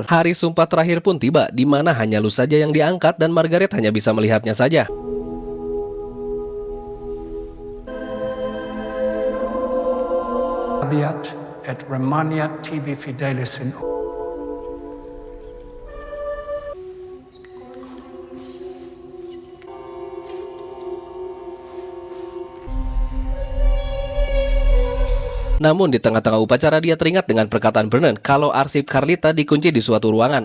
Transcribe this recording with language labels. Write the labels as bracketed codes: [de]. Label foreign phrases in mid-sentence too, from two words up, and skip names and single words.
[id] Hari sumpah terakhir pun tiba, di mana hanya Luz saja yang diangkat dan Margaret hanya bisa melihatnya saja. [la] Abiat et remaniat tibi fidelis in [id] Namun di tengah-tengah upacara dia teringat dengan perkataan Vernon kalau arsip Carlita dikunci di suatu ruangan.